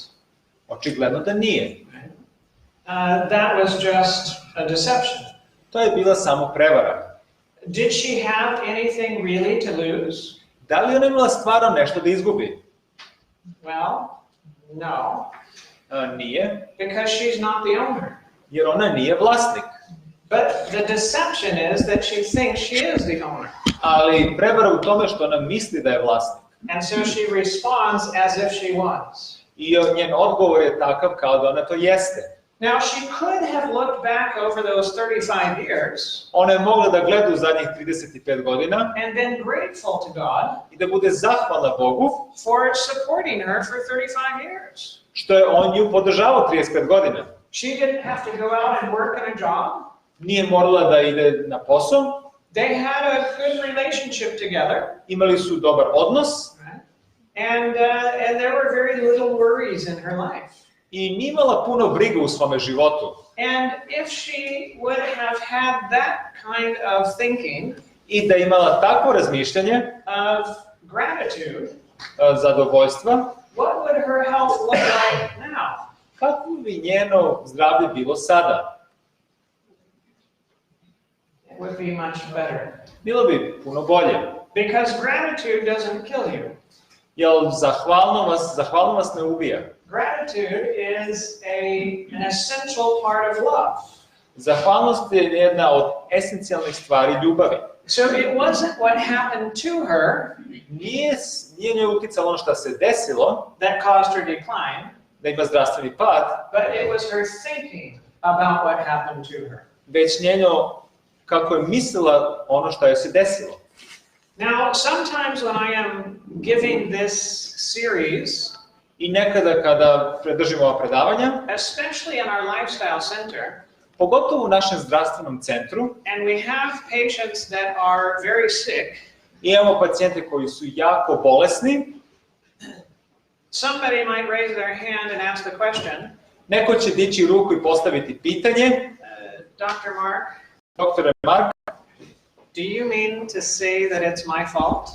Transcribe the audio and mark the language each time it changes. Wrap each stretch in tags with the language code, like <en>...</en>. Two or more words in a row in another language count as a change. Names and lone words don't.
<sr>Očigledno da nije.</sr> <en>That was just a deception.</en> <sr>To je bila samo prevara.</sr> <en>Did she have anything really to lose?</en> <sr>Da li ona imala stvarno nešto da izgubi?</sr> <en>Well, no,</en> <sr>Nije,</sr> <en>because she's not the owner.</en> <sr>jer ona nije vlasnik.</sr> <en>But the deception is that she thinks she is the owner.</en> <sr>Ali prevara u tome što ona misli da je vlasnik.</sr> <en>And so she responds as if she was.</en> <sr>I njen odgovor je takav kao da ona to jeste.</sr> <en>Now, she could have looked back over those 35 years</en> <sr>Ona je mogla da gleda u zadnjih 35 godina</sr> <en>and been grateful to God</en> <sr>i da bude zahvalna Bogu</sr> <en>for supporting her for 35 years.</en> <sr>što je on nju podržavao 35 godina.</sr> <en>She didn't have to go out and work in a job.</en> <sr>Nije morala da ide na posao,</sr> <en>They had a good relationship together.</en> <sr>imali su dobar odnos</sr> <en>And there were very little worries in her life.</en> <sr>i nije imala puno briga u svome životu.</sr> <en>And if she would have had that kind of thinking,</en> <sr>I da je imala takvo razmišljanje,</sr> <en>of gratitude,</en> <sr>zadovoljstva,</sr> <en>what would her health look like now?</en> <sr>kako bi njeno zdravlje bilo sada?</sr> <en>It would be much better.</en> <sr>Bilo bi puno bolje.</sr> <en>Because gratitude doesn't kill you.</en> <sr>Jer zahvalnost ne ubija.</sr> <en>Gratitude is an essential part of love.</en> <sr>Zahvalnost je jedna od esencijalnih stvari ljubavi.</sr> <en>So it wasn't what happened to her</en> <sr>Nije njoj uticalo ono što se desilo,</sr> <en>that caused her decline,</en> <sr>da ima zdravstveni pad,</sr> <en>but it was her thinking about what happened to her.</en> <sr>već njeno kako je mislila ono što joj se desilo.</sr> <en>Now, sometimes when I am giving this series,</en> <sr>I nekada kada držimo ova predavanja,</sr> <en>especially in our lifestyle center,</en> <sr>pogotovo u našem zdravstvenom centru,</sr> <en>and we have patients that are very sick,</en> <sr>imamo pacijente koji su jako bolesni,</sr> <en>somebody might raise their hand and ask the question, neko će dići ruku i postaviti pitanje, Dr. Mark,</en> <sr>doktore Mark,</sr> <en>do you mean to say that it's my fault?</en>